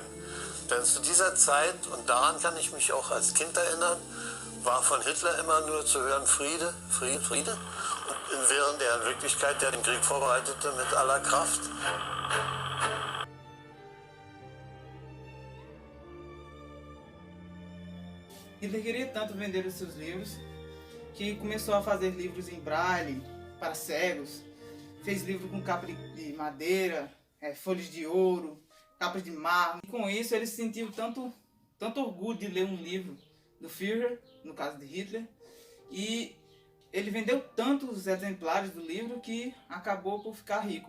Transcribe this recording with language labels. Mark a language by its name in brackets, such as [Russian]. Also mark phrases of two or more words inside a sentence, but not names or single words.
[German] Denn zu dieser Zeit, und daran kann ich mich auch als Kind erinnern, war von Hitler immer nur zu hören Friede, Friede, Friede. Und während er in Wirklichkeit den Krieg vorbereitete mit aller Kraft. [Portuguese] Hitler queria tanto vender os seus livros que começou a fazer livros em braille para cegos. Fez livro com capa de madeira, folhas de ouro, capa de mármore. E com isso ele sentiu tanto orgulho de ler um livro do Führer, no caso de Hitler, e ele vendeu tantos exemplares do livro que acabou por ficar rico.